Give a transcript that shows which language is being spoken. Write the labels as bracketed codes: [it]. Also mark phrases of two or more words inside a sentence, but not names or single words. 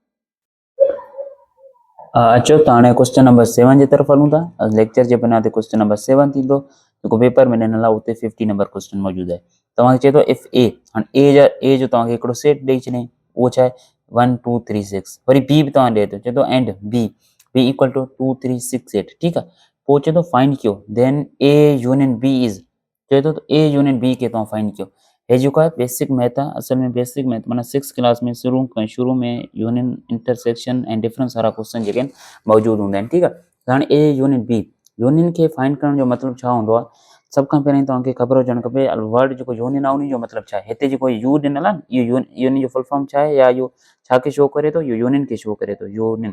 [sd] अचो त हाणे [en] question number 7 [sd] जे तरफ़ हलूं था। लेक्चर जे बिना ते [en] question number 7 [sd] थींदो, जेको पेपर में ॾिनल आहे उते [en] 50 number question [sd] मौजूदु आहे। तव्हांखे चए थो [en] if A, [sd] हाणे ए जो तव्हांखे हिकिड़ो सेट ॾेई छॾियईं, उहो छा आहे 1 2 3 6। वरी बी बि तव्हां ॾिए थो, चए थो [en] and B equal to 2 3 6 8, [sd] ठीकु आहे। पोइ चए थो फाइंड कयो [en] then A union B is, [sd] चए थो [en] A union B [sd] खे तव्हां फाइंड कयो। हे जेको आहे [en] basic math [sd] आहे, असल में [en] basic math [sd] माना 6 क्लास में शुरू में [en] union intersection [sd] ऐं डिफरेंस वारा क्वेश्चन जेके आहिनि मौजूदु हूंदा आहिनि, ठीकु आहे। त हाणे [en] A union B, [sd] यूनियन खे फाइंड करण जो मतिलबु छा हूंदो आहे, सभ खां पहिरीं तव्हांखे ख़बर हुजणु खपे वर्ड जेको यूनियन आहे उन जो मतिलबु छा आहे। हिते जेको यू ॾिनल आहे न, इहो यूनियन जो [en] full form [sd] छा आहे, या इहो छा खे शो करे थो, इहो यूनियन खे शो करे थो, यूनियन।